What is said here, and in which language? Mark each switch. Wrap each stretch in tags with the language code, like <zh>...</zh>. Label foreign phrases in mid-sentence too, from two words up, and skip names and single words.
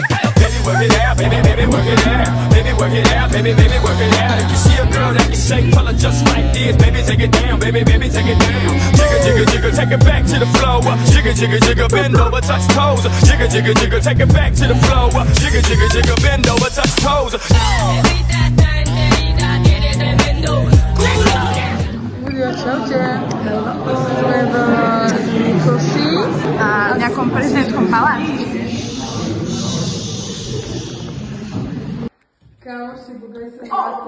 <en>Baby, work it out, baby, work it out, baby, work it out, baby, work it out. If you see a girl that can shake, tell her just like this, baby, take it down, baby, take it down. Jigga, take it back to the floor. Jigga, bend over, touch toes. Jigga, take it back to the floor. Jigga, bend over, touch toes.</en> <sk>Ľudia, čaute. Sme v Nikosi a v nejakom prezidentskom paláci. Kaoši, budaj sa na to.</sk>